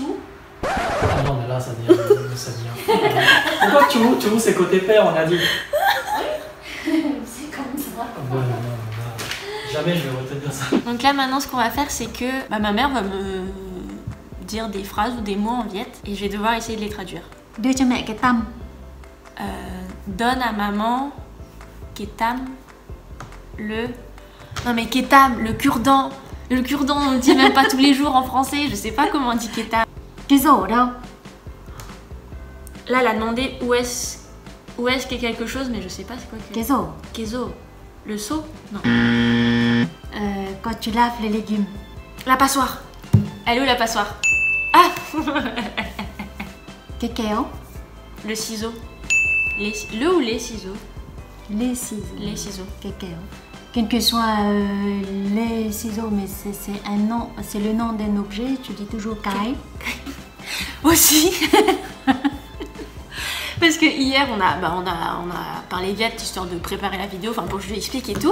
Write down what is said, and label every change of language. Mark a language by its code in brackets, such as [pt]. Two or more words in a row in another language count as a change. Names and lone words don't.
[fr] Ah non, mais là, ça devient. Pourquoi Chu, c'est côté père, on a dit. c'est comme ça. Non. Jamais je vais retenir ça. Donc là maintenant ce qu'on va faire c'est que ma mère va me dire des phrases ou des mots en viet et je vais devoir essayer de les traduire. [vi] Đưa cho mẹ cái tâm. [fr] Donne à maman ketam le... Non mais ketam, le cure-dent. Le cure-dent on le dit même pas tous les jours en français, je sais pas comment on dit ketam. [vi] Cái rổ đâu? [fr] Là elle a demandé où est-ce qu'il y a quelque chose mais je sais pas c'est quoi [vi] Cái rổ. [fr] Kezo. Le seau? Non. Quand tu laves les légumes. La passoire. Elle est où la passoire? Ah. [vi] Cái kéo. [fr] Le ciseau. Le ou les ciseaux? Les ciseaux. Les ciseaux. [vi] Cái kéo. [fr] Quel que soit les ciseaux, mais c'est un nom, c'est le nom d'un objet, tu dis toujours Kai. Aussi. Parce que hier on a parlé viet histoire de préparer la vidéo, enfin pour que je lui explique et tout.